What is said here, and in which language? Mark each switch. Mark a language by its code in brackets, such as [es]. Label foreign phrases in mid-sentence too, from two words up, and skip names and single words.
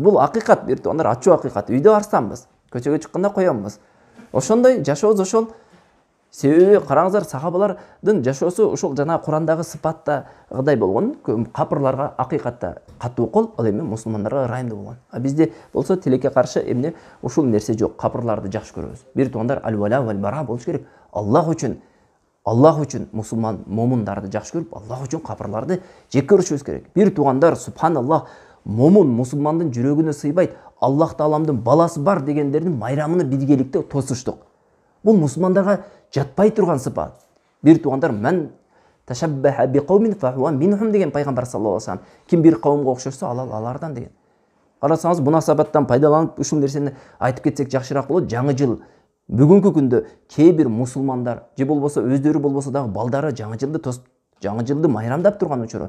[ky] Бул акыйкат, бир туугандар, ачуу акыйкат. Үйдө арстанбыз, көчөгө чыкканда коёмбуз. Ошондой жашообуз ошол. Себеби караңыздар, сахабалардын жашоосу ошол жана Курандагы сыпаттагыдай болгон, капырларга акыйкатта катуу кол, ал эми мусулмандарга ырайымдуу болгон. А бизде болсо тилекке каршы эмне ушул нерсе жок. Капырларды жакшы көрөбүз. Бир туугандар, [ar] الولاء والبراء [ky] болуш керек. Аллах үчүн мусулман момундарды жакшы көрүп, Аллах үчүн капырларды жек көрүшүбүз керек. Бир туугандар, субханаллах, момун мусулмандын жүрөгүнө сыйбайт, Аллах Тааламдын баласы бар дегендердин майрамыны биргеликте тосуштук. Бул мусулмандарга жатпай турган сыпат. Бир туугандар, [ar] من تشبه بقوم فهو منهم [ky] деген пайгамбар [ar] صلى الله عليه وسلم. [ky] Ким бир кавымга окшошсо, ал алардан деген. Карасаңыз, мунасабаттан пайдаланып ушул нерсени айтып кетсек жакшыраак болот. Жаңы жыл бүгүнкү күндө кээ бир мусулмандар же болбосо өздөрү болбосо дагы балдары жаңы жылды тосуп, жаңы жылды майрамдап турган учуру.